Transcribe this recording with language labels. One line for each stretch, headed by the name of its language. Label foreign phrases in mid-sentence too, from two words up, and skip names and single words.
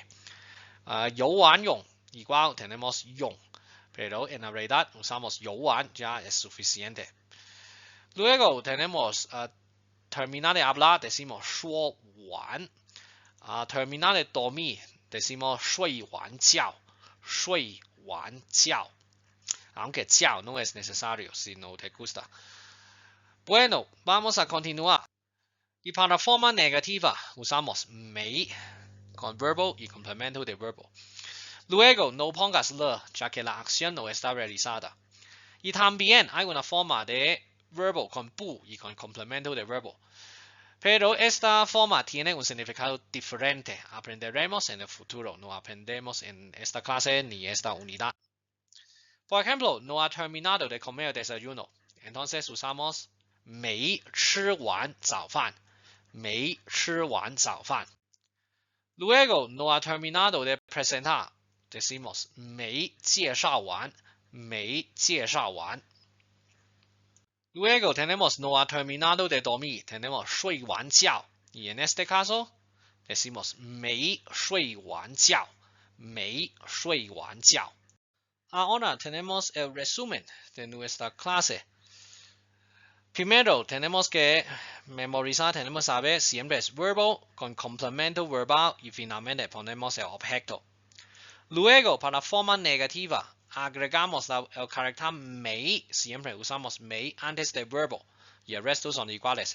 Chinese: 游完泳
Spanish: igual tenemos 泳 pero en la realidad usamos
Chinese: 游完
Spanish: ya es suficiente. Luego tenemos terminar de hablar decimos
Chinese: 說完.
Spanish: Terminar de dormir decimos
Chinese: 睡完覺 睡完覺
Spanish: aunque 覺 no es necesario si no te gusta. Bueno, vamos a continuar. Y para forma negativa usamos 沒 con verbo y complemento de verbo. Luego no pongas le ya que la acción no está realizada. Y también hay una forma de verbo con bu y con complemento de verbo. Pero esta forma tiene un significado diferente. Aprenderemos en el futuro. No aprendemos en esta clase ni esta unidad. Por ejemplo, no ha terminado de comer el desayuno. Entonces usamos
Chinese: 沒吃完早飯. 沒吃完早飯.
Spanish: Luego no ha terminado de presentar.
Chinese: Decimos 沒介紹完. 沒介紹完.
Spanish: Luego tenemos no ha terminado de dormir. Tenemos
Chinese: 睡完覺.
Spanish: Y en este caso decimos
Chinese: 沒睡完覺. 沒睡完覺.
Spanish: Ahora tenemos el resumen de nuestra clase. Primero tenemos que memorizar, tenemos que saber siempre es verbo con complemento verbal y finalmente ponemos el objeto. Luego, para forma negativa, agregamos el carácter沒, siempre usamos沒antes del verbo y el resto son iguales.